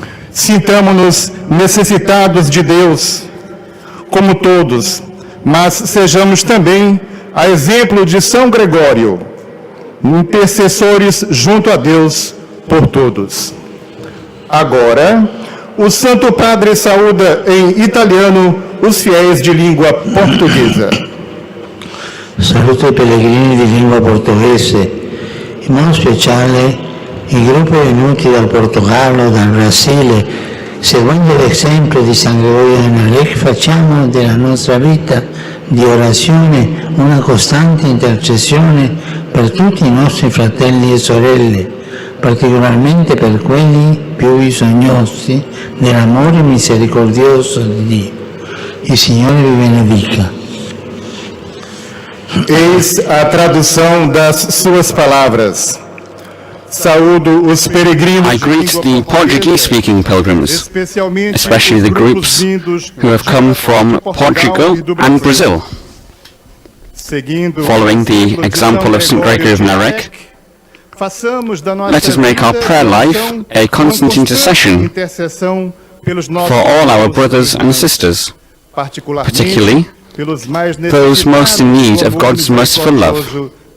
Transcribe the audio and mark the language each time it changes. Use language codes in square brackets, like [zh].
[pt] Sintamo-nos necessitados de Deus, como todos, mas sejamos também, a exemplo de São Gregório, intercessores junto a Deus por todos. Agora, o Santo Padre saúda em italiano os fiéis de língua portuguesa. [it] Saluto i pellegrini di lingua portoghese, in modo speciale i gruppi venuti dal Portogallo, dal Brasile. Seguendo l'esempio di San Gregorio di Narek, facciamo della nostra vita di orazione una costante intercessione per tutti i nostri fratelli e sorelle, particolarmente per quelli più bisognosi dell'amore misericordioso di Dio. Il Signore vi benedica. [pt] Eis a tradução das suas palavras. Saúdo os peregrinos. [en] I greet the Portuguese-speaking pilgrims, especially the groups who have come from Portugal and Brazil. Following the example of St. Gregory of Narek, let us make our prayer life a constant intercession for all our brothers and sisters, particularly those most in need of God's merciful love.